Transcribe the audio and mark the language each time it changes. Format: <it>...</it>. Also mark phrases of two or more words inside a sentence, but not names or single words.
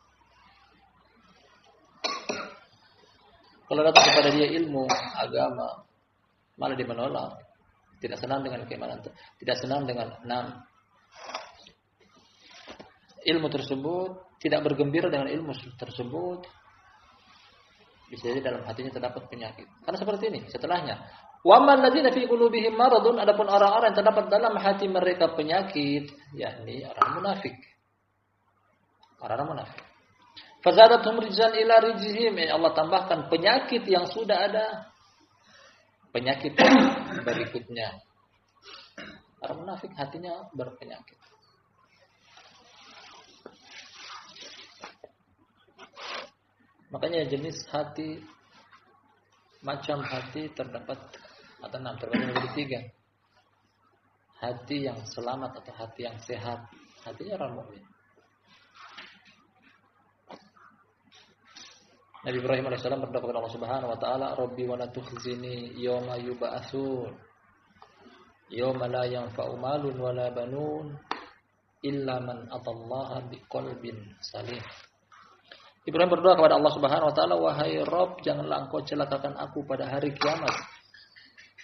<id>Kalau datang kepada dia ilmu agama, malah dia menolak, tidak senang dengan keimanan, tidak senang dengan ilmu tersebut, tidak bergembira dengan ilmu tersebut, bisa jadi dalam hatinya terdapat penyakit. Karena seperti ini setelahnya.</id> <ar>وأما الذين في قلوبهم مرض,</ar> <id>adapun orang-orang yang terdapat dalam hati mereka penyakit, yakni orang munafik. Orang munafik.</id> <ar>فزادتهم رجسا إلى رجسهم,</ar> <id>Allah tambahkan penyakit yang sudah ada, penyakit berikutnya. Orang munafik hatinya berpenyakit. Makanya jenis hati, macam hati terdapat atau terbagi menjadi 3. Hati yang selamat atau hati yang sehat, hatinya orang mukmin. Nabi Ibrahim alaihissalam berdoa kepada Allah</id> <ar>سبحانه وتعالى، رب ولا تخزني يوم يبعثون، يوم لا ينفع مال ولا بنون إلا من أتى الله بقلب سليم."</ar> <id>Ibrahim berdoa kepada Allah</id> <ar>سبحانه وتعالى,</ar> <id>"Wahai Rabb, janganlah Engkau celakakan aku pada hari kiamat.</id>